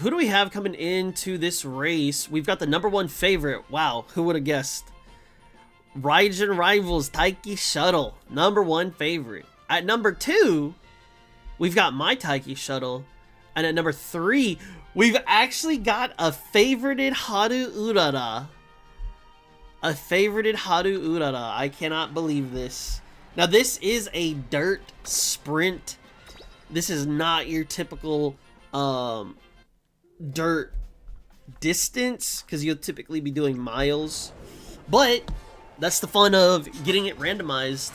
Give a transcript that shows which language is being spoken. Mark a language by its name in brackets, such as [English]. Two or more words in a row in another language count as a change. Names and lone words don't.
[English] Who do we have coming into this race? We've got the #1 favorite. Wow, who would have guessed? Raijin Rivals Taiki Shuttle. #1 favorite. At #2, we've got my Taiki Shuttle. And at #3, we've actually got a favorited Haru Urara. A favorited Haru Urara. I cannot believe this. Now this is a dirt sprint. This is not your typical dirt distance, because you'll typically be doing miles. But that's the fun of getting it randomized.